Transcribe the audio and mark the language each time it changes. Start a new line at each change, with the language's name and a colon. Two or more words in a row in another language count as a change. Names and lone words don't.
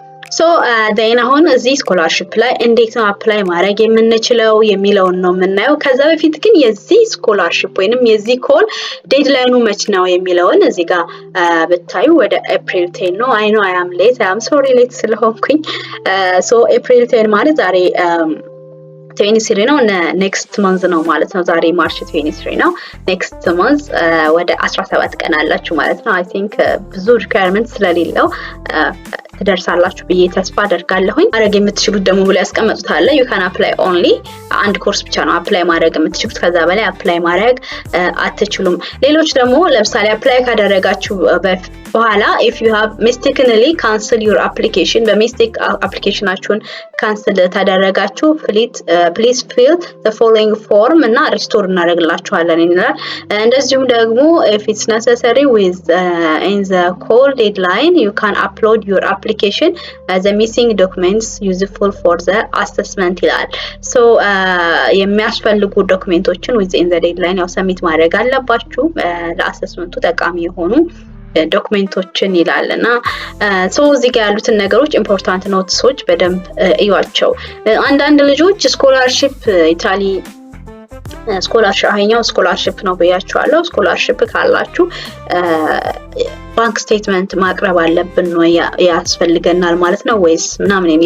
Amharic: ዜን አሁን እዚህ ስኮላርሺፕ ላይ እንዴት ነው አፕላይ ማድረግ የምንችለው የሚለውን ነው የምናየው። ከዛ በፊት ግን የዚህ ስኮላርሺፕ ወይንም የዚህ ኮል ዴድላይኑ መች ነው የሚለውን እዚህ ጋር ብታዩ ወደ ኤፕሪል 10 ነው።
English: I know I am sorry late
Amharic: ስለሆንኩኝ። ኤፕሪል 10 ማለት ዛሬ 23 ነው።
English: next month
Amharic: ነው ማለት ነው። ዛሬ ማርች 23 ነው።
English: next month
Amharic: ወደ 17 ቀን አላችሁ ማለት ነው።
English: I think
Amharic: ብዙ ሪኳየርመንት ስለሌለው ትደርሳላችሁ ብዬ ተስፋ አደርጋለሁኝ። ማድረግ የምትችሉት ደግሞ ብለ ያስቀመጡታል።
English: you can apply only
Amharic: አንድ ኮርስ ብቻ ነው አፕላይ ማድረግ የምትችሉት። ከዛ በላይ አፕላይ ማድረግ አትችሉም። ሌሎች ደግሞ ለምሳሌ አፕላይ ካደረጋችሁ በኋላ
English: if you have mistakenly cancel your application
Amharic: በሚስቴክ አፕሊኬሽናችሁን ካንሰል ታደረጋችሁ
English: please fill the following form
Amharic: እና ሪስቶር እናደርግላችኋለን ይላል። እንደዚሁም ደግሞ
English: if it's necessary with in the call deadline you can upload your application the missing documents useful for the assessment ይላል።
Amharic: የሚያስፈልጉ ዶክመንቶችን
English: within the deadline
Amharic: ያው ሰሚት ማድረግ አለባችሁ ለአሰስመንቱ ጠቃሚ የሆኑ ዶክመንቶችን ይላልና እዚህ ጋር ያሉትን ነገሮች
English: important notes
Amharic: በደንብ እዩዋቸው። አንዳንድ ልጆች ስኮላርሺፕ ኢታሊ ስኮላርሺፕ ነው ብያችኋለሁ። ስኮላርሺፕ ካላችሁ
English: bank statement
Amharic: ማቅረብ አለብን ነው ያስፈልገናል ማለት ነው ወይስ ምናምን?